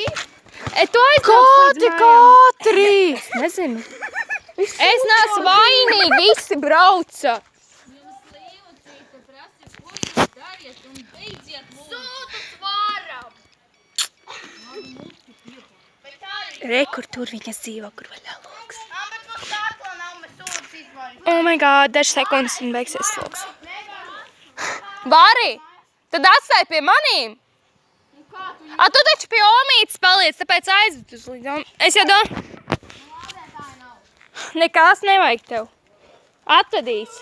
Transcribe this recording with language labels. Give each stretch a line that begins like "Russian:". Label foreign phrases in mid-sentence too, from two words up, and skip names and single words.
Latvian: Tu aizbrauc. Katri. Es nezinu. Es neesmu vainīgi, visi brauca. Kur tur viņas dzīvo, kur vaļā logs.
English: Oh my god,
Latvian: dažas sekundes un beigsies logs. Bari, tad atstāj pie manīm. Tu taču pie omītes paliec, tāpēc aizved uz līdz. Es jau Nekās nevajag tev. Atvedīs.